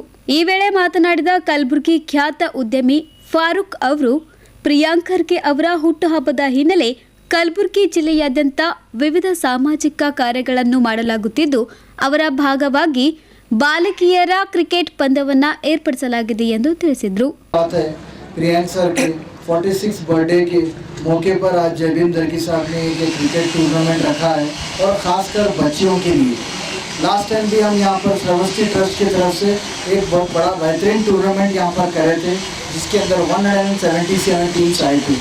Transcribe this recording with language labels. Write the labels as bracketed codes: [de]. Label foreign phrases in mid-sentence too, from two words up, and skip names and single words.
[kn] ಈ ವೇಳೆ ಮಾತನಾಡಿದ ಕಲಬುರಗಿ ಖ್ಯಾತ ಉದ್ಯಮಿ ಫಾರೂಕ್ ಅವರು, ಪ್ರಿಯಾಂಕ್ ಖರ್ಗೆ ಅವರ ಹುಟ್ಟುಹಬ್ಬದ ಹಿನ್ನೆಲೆ ಕಲಬುರಗಿ ಜಿಲ್ಲೆಯಾದ್ಯಂತ ವಿವಿಧ ಸಾಮಾಜಿಕ ಕಾರ್ಯಗಳನ್ನು ಮಾಡಲಾಗುತ್ತಿದ್ದು, ಅವರ ಭಾಗವಾಗಿ ಬಾಲಕಿಯರ ಕ್ರಿಕೆಟ್ ಪಂದ್ಯವನ್ನ ಏರ್ಪಡಿಸಲಾಗಿದೆ ಎಂದು ತಿಳಿಸಿದರು. [hi] प्रियांक सर के 46 बर्थडे के मौके पर आज जय भीम दर्गी साहब ने ये [en] cricket tournament [hi] रखा है और ख़ासकर बच्चियों के लिए. [en] last time [hi] भी हम यहाँ पर सर्वस्ती ट्रस्ट की तरफ से एक बहुत बड़ा बेहतरीन टूर्नामेंट यहाँ पर करे थे, जिसके अंदर 177 टीम्स आई थी.